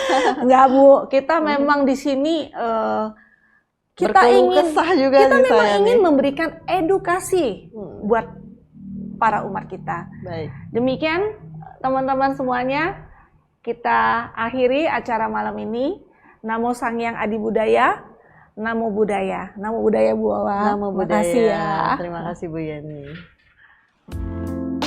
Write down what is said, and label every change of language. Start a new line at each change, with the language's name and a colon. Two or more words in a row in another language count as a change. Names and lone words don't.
Indonesian: Enggak Bu, kita memang di sini kita ingin memberikan edukasi buat para umat kita. Baik. Demikian teman-teman semuanya, kita akhiri acara malam ini.
Pali: Namo Sangyang Adi Budaya, Namo Buddhaya. Namo Buddhaya Bu Wawa. Namo Buddhaya.
Indonesian: Terima kasih ya. Terima kasih Bu Yeni.